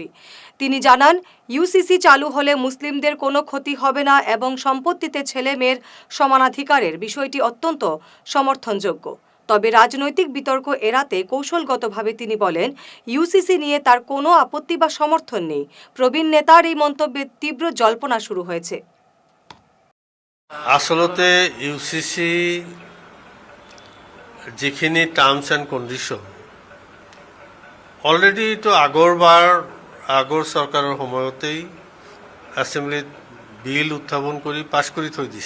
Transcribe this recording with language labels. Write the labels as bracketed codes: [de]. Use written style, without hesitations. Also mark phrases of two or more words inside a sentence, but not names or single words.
[bn] তিনি জানান, ইউসিসি চালু হলে মুসলিমদের কোনো ক্ষতি হবে না এবং সম্পত্তিতে ছেলে মেয়ের সমানাধিকারের বিষয়টি অত্যন্ত সমর্থনযোগ্য। তবে রাজনৈতিক বিতর্ক এড়াতে কৌশলগতভাবে তিনি বলেন, ইউসিসি নিয়ে তার কোনো আপত্তি বা সমর্থন নেই। প্রবীণ নেতার এই মন্তব্যে তীব্র জল্পনা শুরু হয়েছে। [as] আচলতে ইউসিসি যিখিনি [en] terms and condition already [as] এইটো আগৰ চৰকাৰৰ সময়তেই এছেম্বলিত বিল উত্থাপন কৰি পাছ কৰি থৈ দিছে।